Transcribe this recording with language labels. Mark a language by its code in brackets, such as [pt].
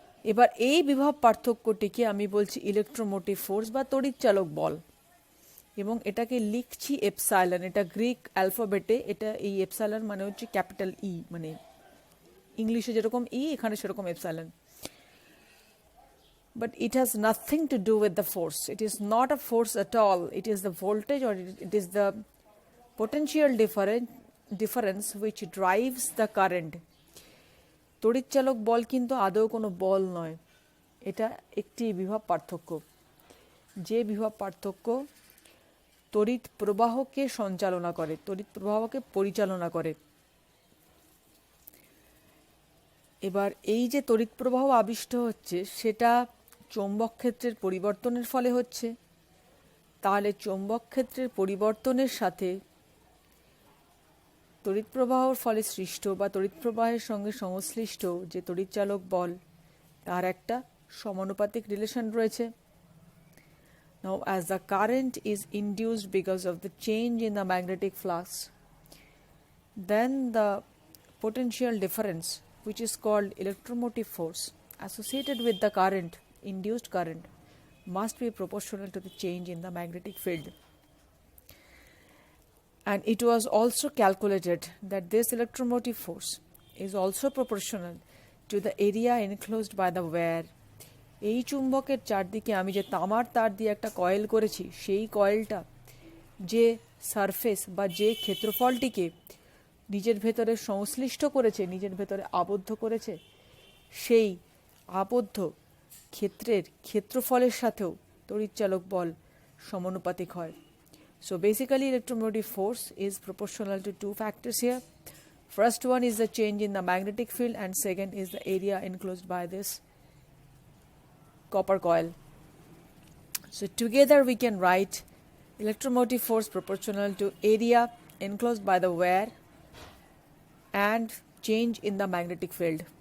[bn] এবার এই বিভব পার্থক্যটিকে আমি বলছি ইলেকট্রোমোটিভ ফোর্স বা তড়িৎ চালক বল, এবং এটাকে লিখছি এপসাইলন. এটা গ্রিক অ্যালফাবেটে, এটা এই এপসাইলন মানে হচ্ছে ক্যাপিটাল ই, মানে ইংলিশে যেরকম ই এখানে সেরকম epsilon. [en] But it has nothing to do with the force. It is not a force at all. It is the voltage, or it is the potential difference which drives the current. [bn] তড়িৎ চালক বল কিন্তু আদৌ কোনো বল নয়, এটা একটি বিভব পার্থক্য, যে বিভব পার্থক্য তড়িৎ প্রবাহকে সঞ্চালনা করে, তড়িৎ প্রবাহকে পরিচালনা করে. এবার এই যে তড়িৎ প্রবাহ আবিষ্ট হচ্ছে সেটা চৌম্বক ক্ষেত্রের পরিবর্তনের ফলে হচ্ছে. তাহলে চৌম্বক ক্ষেত্রের পরিবর্তনের সাথে তড়িৎ প্রবাহর ফলে সৃষ্ট বা তড়িৎ প্রবাহের সঙ্গে সংশ্লিষ্ট যে তড়িৎ চালক বল তার একটা সমানুপাতিক রিলেশন রয়েছে. [en] Now as the current is induced because of the change in the magnetic flux, then the potential difference, which is called electromotive force, associated with the current, induced current, must be proportional to the change in the magnetic field. And it was also calculated that this electromotive force is also proportional to the area enclosed by the wire. [bn] এই চুম্বকের চারদিকে আমি যে তামার তার দিয়ে একটা coil করেছি, সেই কয়েলটা যে সারফেস বা যে ক্ষেত্রফলটিকে নিজের ভেতরে সংশ্লিষ্ট করেছে, নিজের ভেতরে আবদ্ধ করেছে, সেই আবদ্ধ ক্ষেত্রের ক্ষেত্রফলের সাথেও তড়িৎচালক বল সমানুপাতিক হয়. [en] So basically electromotive force is proportional to two factors here. First one is the change in the magnetic field, and second is the area enclosed by this copper coil. So together we can write electromotive force proportional to area enclosed by the wire and change in the magnetic field.